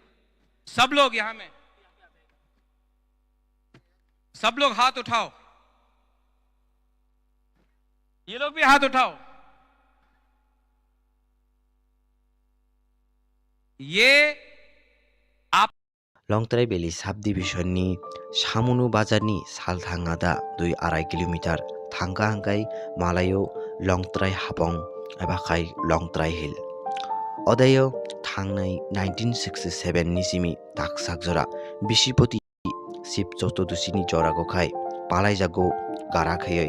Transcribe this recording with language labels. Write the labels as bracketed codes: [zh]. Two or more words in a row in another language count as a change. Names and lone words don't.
[hi] सब लोग यहां में, सब लोग हाथ उठाओ, ये लोग भी हाथ उठाओ। ये आप [trp] लंगतराई बेली साब डिभिजननि सामुनु बाजारनि सालथांगादा 2-2.5 किलोमिटार थांगा हांगाय मालायो लंगतराई हाबं एबा खाय लंगतराई हिल। अदायो थांनाय 1967 नि सिमी ताकसाक जरा बिसिपति शिव चतुर्दशीनि जरागो खाय पालायजागो गाराखै